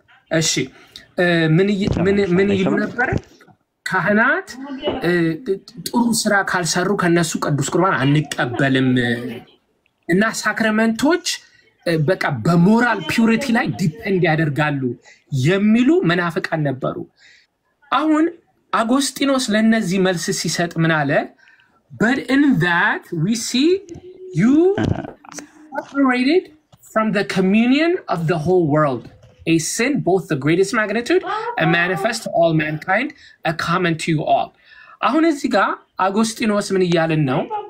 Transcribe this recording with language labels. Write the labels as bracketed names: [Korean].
[Amharic] እሺ ምን ይሉ ነበር? ካህናት ጥሩ ስራ ካልሰሩ ከነሱ ቅዱስ ቁርባን አንቀበልም እና ሳክራመንቶች በቃ በሞራል ፒዩሪቲ ላይ ዲፔንድ ያደርጋሉ የሚሉ መናፍቃን ነበሩ። አሁን አጎስቲኖስ ለነዚህ መልስ ሲሰጥ ምን አለ? [English] but in that we see you separated from the communion of the whole world, a sin both the greatest magnitude and manifest to all mankind, a common to you all. [Amharic] አሁን እዚህ ጋር አጎስቲኖስ ምን እያልን ነው?